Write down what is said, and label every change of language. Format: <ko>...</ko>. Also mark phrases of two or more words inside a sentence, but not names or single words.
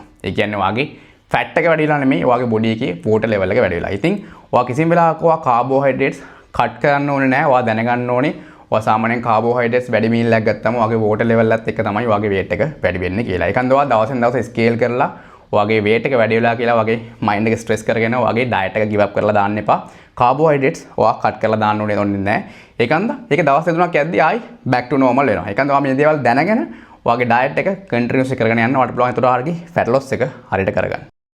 <si>ඒ කියන්නේ ඔයාගේ fat එක වැඩි වෙලා නෙමෙයි ඔයාගේ body එකේ</si> <en>water level</en> <si>එක වැඩි වෙලා. ඉතින් ඔයා කිසිම වෙලාවක ඔයා carbohydrates cut කරන්න ඕනේ නැහැ. ඔයා දැනගන්න ඕනේ ඔයා සාමාන්‍යයෙන් carbohydrates වැඩි meal එකක් ගත්තම ඔයාගේ</si> <en>water level</en> <si>එකත් එක්ක තමයි ඔයාගේ weight එක වැඩි වෙන්නේ කියලා. ඒකන්ද ඔයා දවසෙන් දවස scale කරලා ඔයාගේ weight එක වැඩි වෙලා කියලා ඔයාගේ mind එක stress කරගෙන ඔයාගේ diet එක</si> <en>give up</en> <si>කරලා දාන්න එපා. carbohydrates ඔයා cut කරලා දාන්න ඕනේ නැහැ. ඒකන්ද ඒක දවස් දෙකක් යද්දී ආයි</si> <en>back to normal</en> <si>වෙනවා. ඒකන්ද ඔයා මේ දේවල් දැනගෙන ඔයාගේ diet එක continuously කරගෙන යන්න ඔයාලට පුළුවන් ඒතර ආර්ගේ</si> <en>fat loss</en> <si>එක හරියට කරගන්න.</si>